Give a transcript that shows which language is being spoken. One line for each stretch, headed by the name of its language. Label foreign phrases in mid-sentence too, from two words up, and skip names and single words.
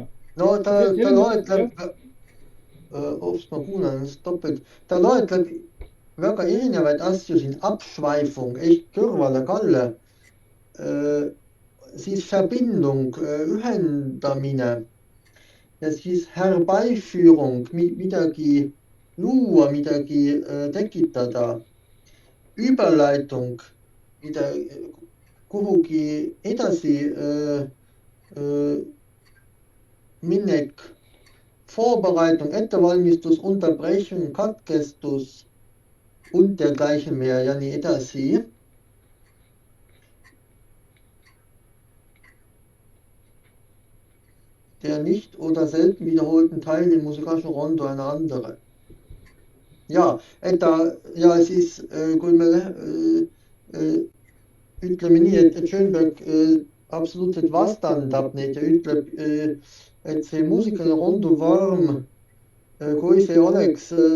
Estonian: No ta loetleb, ma kuulen ennast topelt, ta loetleb väga erinevaid asju siin, Abschweifung, ehk kõrvale kalle, siis Verbindung, ühendamine ja siis Herbeiführung, midagi luua, midagi tekitada, Überleitung, kuhugi edasi minek, Vorbereitung, Ettevalmistus, Unterbrechung, Katkestus
German: und dergleichen mehr
Estonian: ja nii edasi.
German: Der nicht oder selten wiederholten Teil im musikalischen Rondo eine andere.
Estonian: Ja, ja siis kui me ütleme nii, et Schönberg absoluutselt vastandab neid ja ütleb, et see muusikaline rondo vorm, kui see oleks